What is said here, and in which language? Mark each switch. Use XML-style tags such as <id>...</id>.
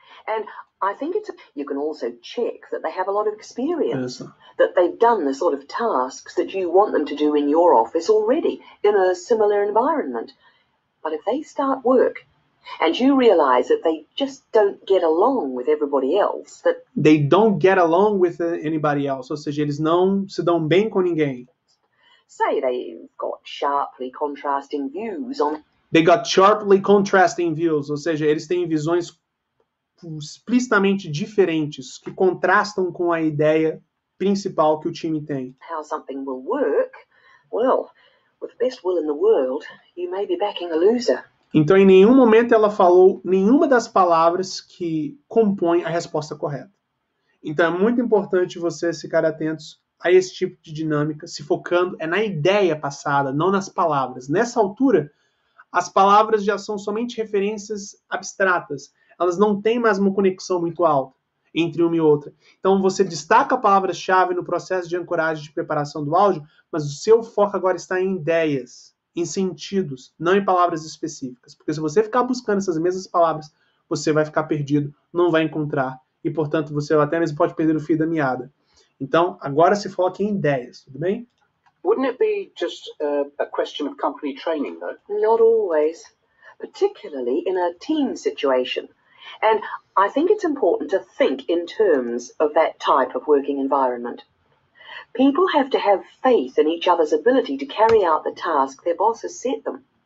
<en>And I think you can also check that they have a lot of experience, that they've done the sort of tasks that you want them to do in your office already, in a similar environment. But if they start work, and you realise that they just don't get along with everybody else, that they don't get along with anybody else,</en> <pt>ou seja, eles não se dão bem com ninguém.</pt> <en>Say they've got sharply contrasting views on They got sharply contrasting views,</en> <pt>ou seja, eles têm visões explicitamente diferentes, que contrastam com a ideia principal que o time tem.</pt> <en>How something will work, well, with the best will in the world, you may be backing a loser.</en> <pt>Então, em nenhum momento ela falou nenhuma das palavras que compõem a resposta correta. Então, é muito importante vocês ficarem atentos a esse tipo de dinâmica, se focando na ideia passada, não nas palavras. Nessa altura, as palavras já são somente referências abstratas. Elas não têm mais uma conexão muito alta entre uma e outra. Então, você destaca palavras-chave no processo de ancoragem de preparação do áudio, mas o seu foco agora está em ideias, em sentidos, não em palavras específicas. Porque se você ficar buscando essas mesmas palavras, você vai ficar perdido, não vai encontrar. E, portanto, você até mesmo pode perder o fio da meada. Então, agora se foque em ideias, tudo bem?</pt> <en>Wouldn't it be just a question of company training, though? Not always, particularly in a team situation. And I think it's important to think in terms of that type of working environment. People have to have faith in each other's ability to carry out the task their boss has set them.</en>